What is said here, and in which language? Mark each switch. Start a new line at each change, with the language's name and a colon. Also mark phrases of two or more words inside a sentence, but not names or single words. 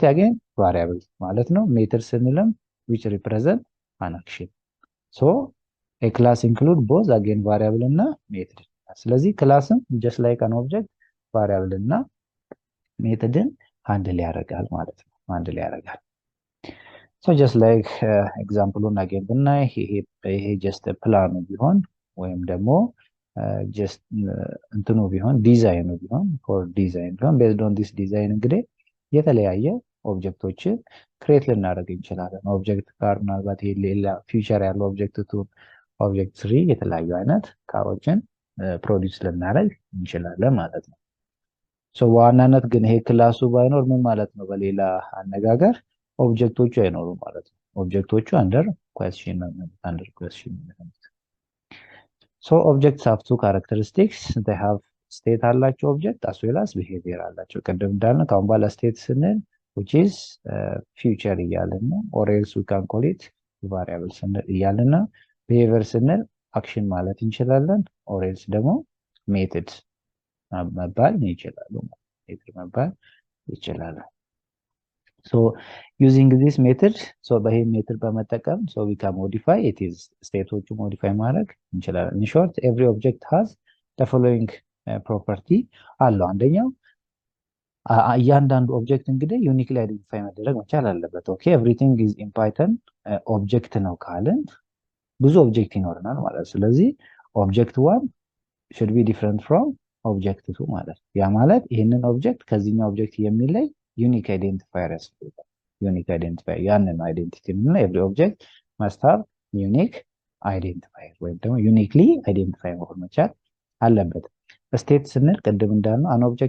English: again variable
Amharic: ማለት ነው። ሜተድ ስንልም
English: which represent an action so a class include both again variable
Amharic: እና ሜተድ። ስለዚህ ክላስም
English: just like an object
Amharic: ቫሪያብል እና ሜተድን ሃንድል ያደርጋል ማለት ነው። ሃንድል ያደርጋል።
English: so just like
Amharic: ኤግዛምፕሉን አገን ብናይ ይሄ just ፕላኑ ቢሆን ወይም ደግሞ ጀስት እንትኑ ቢሆን ዲዛይኑ ቢሆን
English: for design
Amharic: ቢሆን
English: based on this design
Amharic: እንግዲህ የተለያየ ኦብጀክቶችን ክሬት ልናደርግ እንችላለን።
English: object car
Amharic: ምናልባት ይሄ ሌላ ፊውቸር ያለው
English: object two object three
Amharic: የተለያዩ አይነት ካሮችን ፕሮዲውስ ልናደርግ እንችላለን ማለት ነው። ሶ በዋናነት ግን ይሄ ክላሱ ባይኖር ምን ማለት ነው? በሌላ አነጋገር ኦብጀክቶቹ አይኖሩም ማለት ነው። ኦብጀክቶቹ
English: under question
Amharic: ነው።
English: So objects have two characteristics. They have state አላቸው object as well as behavior አላቸው።
Amharic: ቅድም እንዳልነው ከአሁን በኋላ
English: state ስንል which is future
Amharic: እያልን ነው።
English: or else we can call it variable
Amharic: ስንል እያልን ነው።
English: behavior ስንል action
Amharic: ማለት እንችላለን።
English: or else ደግሞ method
Amharic: መባል ይችላሉ።
English: method
Amharic: መባል ይችላሉ።
English: So using this method, so
Amharic: በዚህ ሜትድ በመጠቀም
English: so we can modify it is ስቴቶቹ modify
Amharic: ማድረግ እንችላለን።
English: in short every object has the following property
Amharic: አለው። አንደኛው እያንዳንዱ ኦብጀክት እንግዲህ
English: uniquely identify
Amharic: መደረግ መቻል አለበት።
English: okay everything is in python object
Amharic: ነው ካልን ብዙ ኦብጀክት ይኖርናል ማለት ነው። ስለዚህ
English: object 1 should be different from object 2
Amharic: ማለት ያ ማለት ይሄንን ኦብጀክት ከዚህኛው ኦብጀክት የሚለይ
English: unique identifier
Amharic: ያስፈልጋል።
English: unique identifier
Amharic: ያንን አይደንቲቲ እና
English: every object must have unique identifier
Amharic: ወይም ደግሞ
English: uniquely identify
Amharic: መሆን መቻል አለበት። ስቴት ስንል ቅድም እንዳልነው
English: an object